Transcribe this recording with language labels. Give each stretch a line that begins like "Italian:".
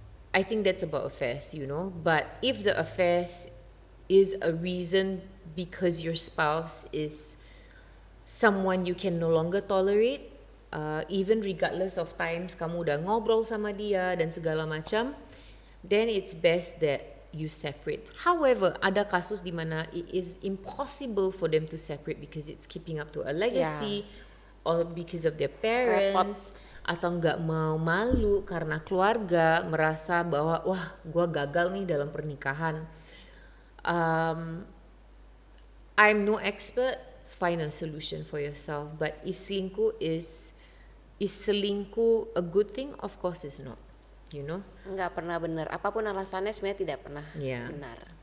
English: I think that's about affairs, you know. But if the affairs is a reason because your spouse is someone you can no longer tolerate, even regardless of times
Indonesian: kamu udah ngobrol sama dia dan segala macam,
English: then it's best that you separate. However,
Indonesian: ada kasus di mana
English: it is impossible for them to separate because it's keeping up to a legacy or because of their parents.
Indonesian: Atau nggak mau malu karena keluarga merasa bahwa wah gue gagal nih dalam pernikahan.
English: I'm no expert, find a solution for yourself. But if selingkuh is selingkuh a good thing? Of course it's not, you know.
Indonesian: Nggak pernah benar, apapun alasannya sebenarnya tidak pernah benar.